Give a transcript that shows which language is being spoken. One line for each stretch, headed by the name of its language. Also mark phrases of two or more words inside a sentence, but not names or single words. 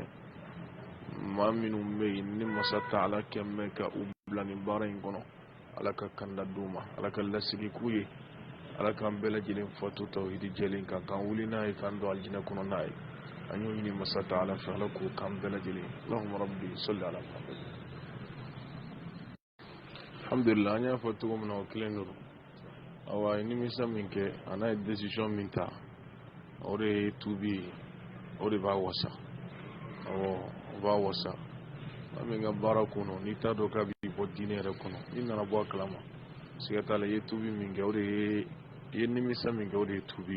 Bambara: Maa minnu bɛ yen ni masa Taala kɛ mɛ ka u bila nin baara in kɔnɔ Ala ka kanda d'u ma, Ala ka lasigi k'u ye, Ala k'an bɛɛ lajɛlen fatu tawhidi jɛlen kan k'an wuli n'a ye k'an don aljinɛ kɔnɔ n'a ye. An y'o ɲini masa Taala fɛ Ala k'o k'an bɛɛ lajɛlen.
Arabic: اللهم ربي صل على محمد.
Bambara: Alhamdulillah, an y'a fɔ cogo min na o kelen don. Awa a ye nimisa min kɛ a n'a ye décision min ta o de ye tubi o de b'a wasa. Awɔ o b'a wasa. Maa min ka baara kɔnɔ n'i t'a dɔn k'a b'i bɔ diinɛ yɛrɛ kɔnɔ n'i nana bɔ a kalama siga t'a la i ye tubi min kɛ o de ye i ye nimisa min kɛ o de ye tubi.